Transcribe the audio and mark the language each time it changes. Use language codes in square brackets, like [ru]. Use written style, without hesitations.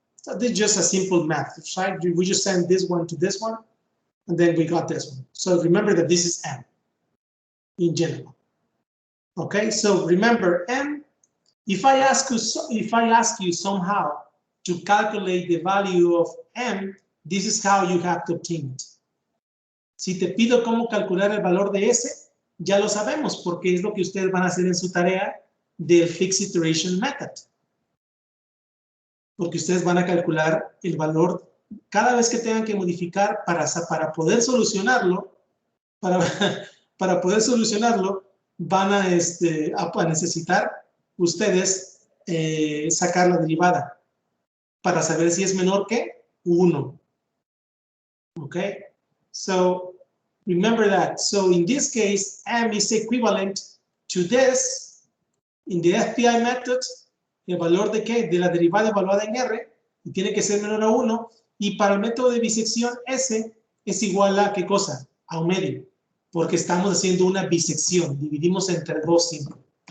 [en] So this is just a simple math, right? We just send this one to this one, and then we got this one. So remember that this is m in general. Okay, so remember m. If I ask you somehow to calculate the value of m, this is how you have to obtain it. [es] Si te pido cómo calcular el valor de s, ya lo sabemos porque es lo que ustedes van a hacer en su tarea del Fixed Iteration Method. Porque ustedes van a calcular el valor cada vez que tengan que modificar para poder solucionarlo, para poder solucionarlo, van a necesitar ustedes sacar la derivada para saber si es menor que 1. [en] Okay, so remember that. So in this case, m is equivalent to this. In the FPI method, [es] el valor de ¿qué? De la derivada evaluada en R, y tiene que ser menor a 1, y para el método de bisección S es igual a ¿qué cosa? A un medio, porque estamos haciendo una bisección, dividimos entre dos símbolos.